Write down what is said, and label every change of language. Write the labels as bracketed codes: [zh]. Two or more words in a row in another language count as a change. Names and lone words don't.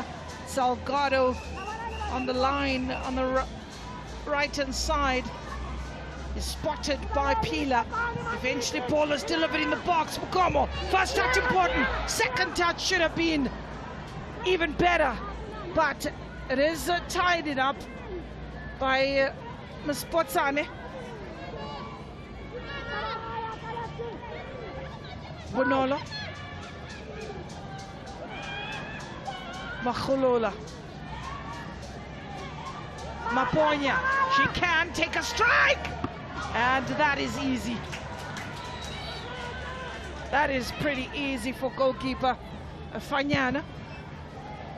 [en] Salgado on the line on the right-hand side is spotted by Pila. Eventually ball is delivered in the box. Mukomo, first touch important. Second touch should have been even better. But it is tied up by Mspotsane. Bonolo. Makhulula. Maponya, she can take a strike, and that is easy. That is pretty easy for goalkeeper Fanyana.